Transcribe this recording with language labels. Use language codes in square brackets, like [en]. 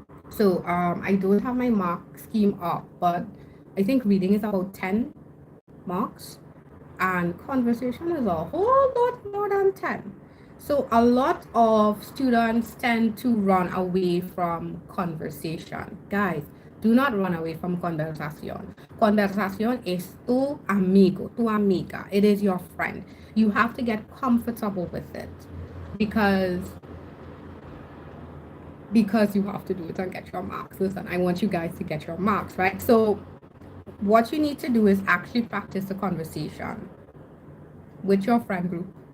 [en] So I don't have my mark scheme up, but I think reading is about 10 marks and conversation is a whole lot more than 10. So a lot of students tend to run away from conversation. Guys, do not run away from conversación. [es] Conversación es tu amigo, tu amiga. [en] It is your friend. You have to get comfortable with it because you have to do it and get your marks. Listen, I want you guys to get your marks, right? So what you need to do is actually practice the conversation with your friend group.